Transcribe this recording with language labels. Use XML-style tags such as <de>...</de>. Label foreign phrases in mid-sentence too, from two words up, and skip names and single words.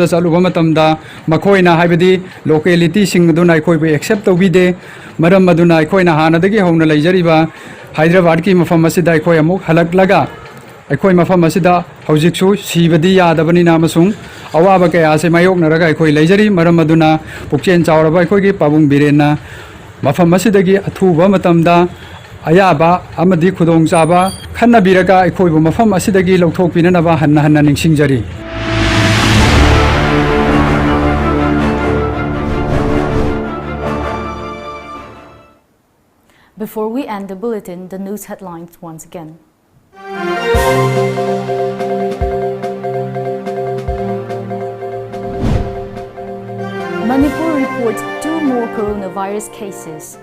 <mni>ꯆꯠꯂꯨꯕ ꯃꯇꯝꯗ ꯃꯈꯣꯏꯅ ꯍꯥꯏꯕꯗꯤ ꯂꯣꯀꯦꯂꯤꯇꯤꯁꯤꯡ ꯑꯗꯨꯅ ꯑꯩꯈꯣꯏꯕꯨ ꯑꯦꯛꯁꯦꯞ ꯇꯧꯕꯤꯗꯦ ꯃꯔꯝ ꯑꯗꯨꯅ ꯑꯩꯈꯣꯏꯅ ꯍꯥꯟꯅꯗꯒꯤ ꯍꯧꯅ ꯂꯩꯖꯔꯤꯕ ꯍꯥꯏꯗ꯭ꯔꯕꯥꯗꯀꯤ ꯃꯐꯝ ꯑꯁꯤꯗ ꯑꯩꯈꯣꯏ ꯑꯃꯨꯛ ꯍꯜꯂꯛꯂꯒ ꯑꯩꯈꯣꯏ ꯃꯐꯝ ꯑꯁꯤꯗ ꯍꯧꯖꯤꯛꯁꯨ ꯁꯤꯕꯗꯤ ꯌꯥꯗꯕꯅꯤꯅ ꯑꯃꯁꯨꯡ ꯑꯋꯥꯕ ꯀꯌꯥꯁꯦ ꯃꯥꯌꯣꯛꯅꯔꯒ ꯑꯩꯈꯣꯏ ꯂꯩꯖꯔꯤ ꯃꯔꯝ ꯑꯗꯨꯅ ꯄꯨꯛꯆꯦꯜ ꯆꯥꯎꯔꯕ ꯑꯩꯈꯣꯏꯒꯤ ꯄꯥꯕꯨꯡ ꯕꯤꯔꯦꯟꯅ ꯃꯐꯝ ꯑꯁꯤꯗꯒꯤ ꯑꯊꯨꯕ ꯃꯇꯝꯗ ꯑꯌꯥꯕ ꯑꯃꯗꯤ ꯈꯨꯗꯣꯡꯆꯥꯕ ꯈꯟꯅꯕꯤꯔꯒ ꯑꯩꯈꯣꯏꯕꯨ ꯃꯐꯝ ꯑꯁꯤꯗꯒꯤ ꯂꯧꯊꯣꯛꯄꯤꯅꯅꯕ ꯍꯟꯅ ꯍꯟꯅ ꯅꯤꯡꯁꯤꯡꯖꯔꯤ</mni> <en>Before we end the bulletin, the news headlines once again. Manipur reports 2 more coronavirus cases.</en>